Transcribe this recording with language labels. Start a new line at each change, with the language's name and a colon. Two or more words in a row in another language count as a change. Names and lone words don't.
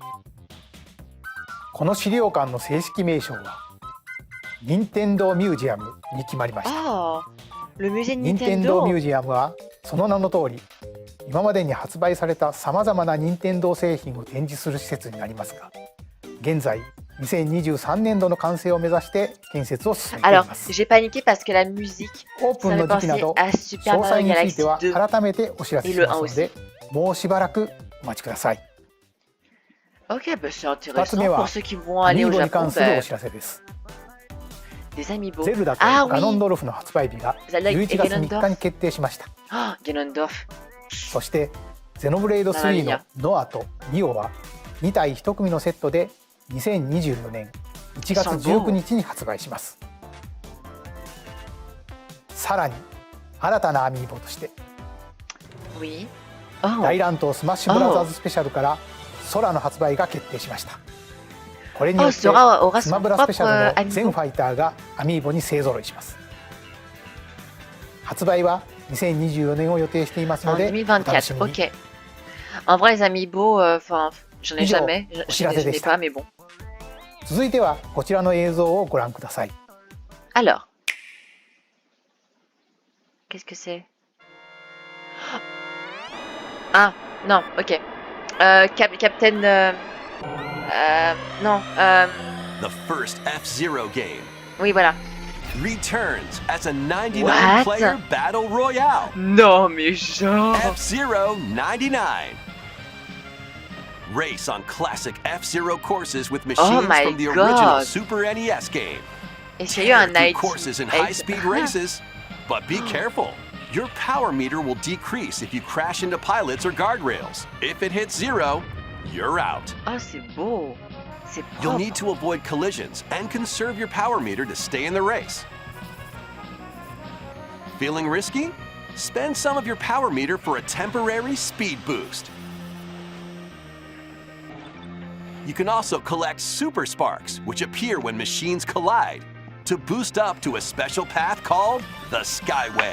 Japanese: この資料館の正式名称は任天堂ミュージアムに決まりました。
French: Oh, le musée de
Japanese: 任天堂
French: Nintendo.
Japanese: ミュージアムはその名の通り、今までに発売されたさまざまな任天堂製品を展示する施設になりますが、現在2023年度の完成を目指して建設を進めてい
French: Alors,
Japanese: ます。
French: j'ai paniqué parce que la musique,
Japanese: オープ
French: ça
Japanese: ン
French: me
Japanese: の時期な
French: pensait
Japanese: ど
French: à Super
Japanese: 詳細
French: Mario
Japanese: につい
French: Galaxy
Japanese: ては
French: 2.
Japanese: 改めてお知らせしますので、もうしばらくお待ちください。
French: Ok, bah c'est
Japanese: 2 つ目
French: intéressant
Japanese: は
French: pour ceux qui vont
Japanese: ア
French: aller
Japanese: ミ
French: au
Japanese: ーボに
French: Japon.
Japanese: 関するお
French: Bah,
Japanese: 知らせです。
French: des amiibo.
Japanese: ゼルダと
French: Ah
Japanese: ガノン
French: oui,
Japanese: ドルフの発売日が
French: Zelda et
Japanese: 11月3
French: Ganondorf.
Japanese: 日に決定しました。
French: Oh, Ganondorf.
Japanese: そしてゼノブレイド3のノアとニオは2体1組のセットで2024年1月19日に発売します。さらに新たなアミーボとして
French: Oui. Oh,
Japanese: 大乱闘スマッシュブラザーズスペシャルから空の発売が決定しました。これによって
French: Sora aura
Japanese: スマ
French: son
Japanese: ブラスペシャル
French: propre
Japanese: の全
French: amiibo.
Japanese: ファイターがアミーボに勢ぞろいします。発売は2024年を予定していますの
French: En
Japanese: でお楽し
French: 2024,
Japanese: みに。
French: ok. En vrai, les amiibo, enfin, j'en ai Bisous. jamais. Je n'ai Aujourd'hui. pas, mais bon.
Japanese: 続いてはこちらの映像をご覧ください。
French: Alors. Qu'est-ce que c'est? Ah, non, ok. Captain... non,
English: The first F-Zero game
French: oui, voilà.
English: returns as a What? 99-player battle royale.
French: Non, mais genre...
English: F-Zero 99. Race on classic F-Zero courses with machines my from the God. original Super NES game.
French: Et j'ai eu un
English: Through night... courses and high-speed races, but be careful. Your power meter will decrease if you crash into pilots or guardrails. If it hits 0, you're out.
French: Oh, c'est beau. C'est
English: You'll
French: propre.
English: need to avoid collisions and conserve your power meter to stay in the race. Feeling risky? Spend some of your power meter for a temporary speed boost. You can also collect super sparks, which appear when machines collide, to boost up to a special path called the Skyway.